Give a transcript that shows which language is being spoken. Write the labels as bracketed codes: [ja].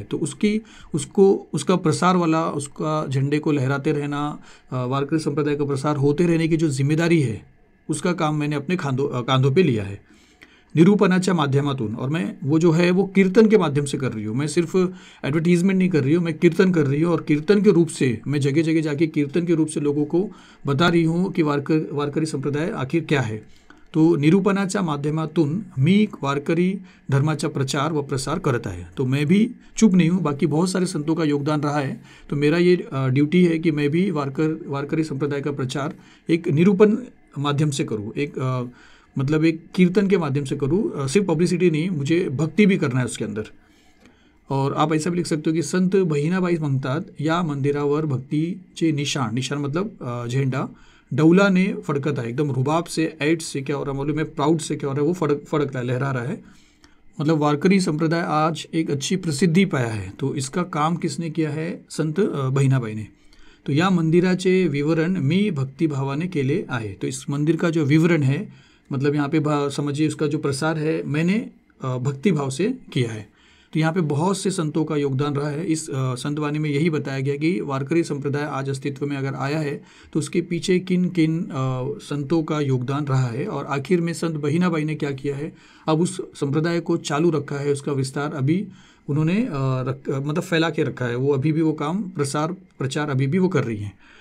[hi] तो उसका प्रसार वाला, उसका झंडे को लहराते रहना, वारकरी संप्रदाय का प्रसार होते रहने की जो जिम्मेदारी है उसका काम मैंने अपने कांधों पे लिया है [mr] निरूपणाच्या माध्यमातून। [hi] और मैं वो जो है वो कीर्तन के माध्यम से कर रही हूँ, मैं सिर्फ एडवर्टीजमेंट नहीं कर रही हूँ, मैं कीर्तन कर रही हूँ, और कीर्तन के रूप से मैं जगह जगह जाके कीर्तन के रूप से लोगों को बता रही हूँ कि वारकरी संप्रदाय आखिर क्या है। [mr] तो निरूपणाच्या माध्यमातून मी वारकरी धर्माचा प्रचार व प्रसार करत आहे। [hi] तो मैं भी चुप नहीं हूँ, बाकी बहुत सारे संतों का योगदान रहा है, तो मेरा ये ड्यूटी है कि मैं भी वारकरी संप्रदाय का प्रचार एक निरूपण माध्यम से करूँ, मतलब एक कीर्तन के माध्यम से करूँ, सिर्फ पब्लिसिटी नहीं, मुझे भक्ति भी करना है उसके अंदर। और आप ऐसा भी लिख सकते हो कि [mr] संत बहिनाबाई म्हणतात या मंदिरावर भक्तीचे निशान मतलब झेंडा डौलाने फडकत [hi] है, एकदम रुबाब से, ऐट से क्या हो रहा है मालूम है, प्राउड से क्या हो रहा है, वो फड़क रहा है, लहरा रहा है। मतलब वारकरी संप्रदाय आज एक अच्छी प्रसिद्धि पाया है, तो इसका काम किसने किया है, संत बहिनाबाई ने। [mr] तो या मंदिराचे विवरण मी भक्तिभावाने केले आहे। [hi] तो इस मंदिर का जो विवरण है, मतलब यहाँ पे समझिए उसका जो प्रसार है मैंने भक्तिभाव से किया है। तो यहाँ पे बहुत से संतों का योगदान रहा है। इस संतवाणी में यही बताया गया कि वारकरी संप्रदाय आज अस्तित्व में अगर आया है तो उसके पीछे किन किन संतों का योगदान रहा है, और आखिर में संत बहिनाबाई ने क्या किया है, अब उस संप्रदाय को चालू रखा है, उसका विस्तार अभी उन्होंने मतलब फैला के रखा है, वो अभी भी वो काम प्रचार अभी भी वो कर रही हैं।